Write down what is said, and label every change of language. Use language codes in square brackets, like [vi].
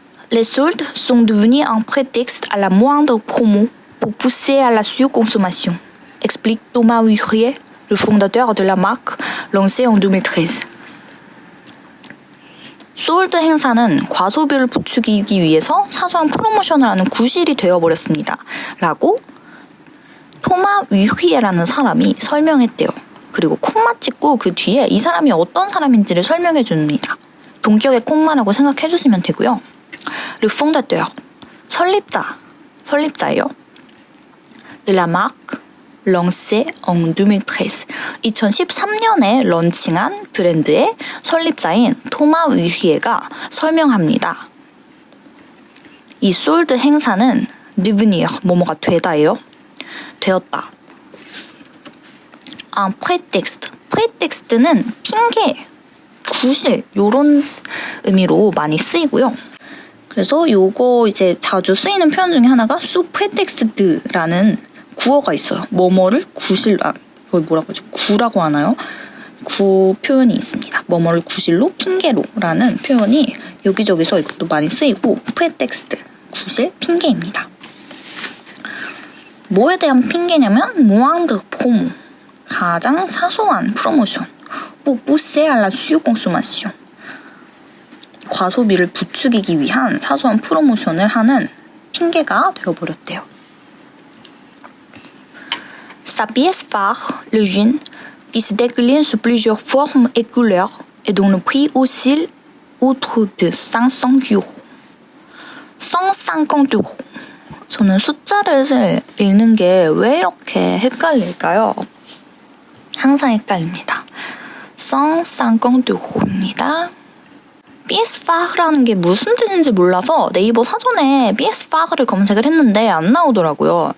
[fr] Les soldes sont devenus un prétexte à la moindre promo pour pousser à la surconsommation, explique Thomas Wührier, le fondateur de la marque lancée en 2013. [ko] 솔드 행사는 과소비를 부추기기 위해서 사소한 프로모션을 하는 구실이 되어버렸습니다. 라고 토마 위휘에라는 사람이 설명했대요. 그리고 콤마 찍고 그 뒤에 이 사람이 어떤 사람인지를 설명해 줍니다. 동격의 콤마라고 생각해 주시면 되고요. [fr] Le fondateur, [ko] 설립자예요. [fr] De la marque lancée en 2013. [ko] 2013년에 런칭한 브랜드의 설립자인 토마 위히에가 설명합니다. 이 솔드 행사는 devenir, 뭐뭐가 되다예요. 되었다. [fr] Un prétexte. prétexte는 [ko] 핑계, 구실 요런 의미로 많이 쓰이고요. 그래서 요거 이제 자주 쓰이는 표현 중에 하나가 [fr] sous prétexte [ko] 라는 구어가 있어요. 뭐뭐를 이걸 뭐라고 하죠? 구라고 하나요? 구 표현이 있습니다. 뭐뭐를 구실로 핑계로라는 표현이 여기저기서 이것도 많이 쓰이고 prétexte 구실 핑계입니다. 뭐에 대한 핑계냐면 [fr] moindre promo [ko] 가장 사소한 프로모션 [fr] pour pousser à la surconsommation [ko] 과소비를 부추기기 위한 사소한 프로모션을 하는 핑계가 되어버렸대요. [fr] Sa pièce phare, le jean, qui se décline sous plusieurs formes et couleurs et dont le prix oscille autour de 500 euros. 150 euros. [ko] 저는 숫자를 읽는 게 왜 이렇게 헷갈릴까요? 항상 헷갈립니다. 150 euro입니다. [fr] pièce phare [ko] 라는 게 무슨 뜻인지 몰라서 네이버 사전에 pièce phare를 검색을 했는데 안 나오더라고요.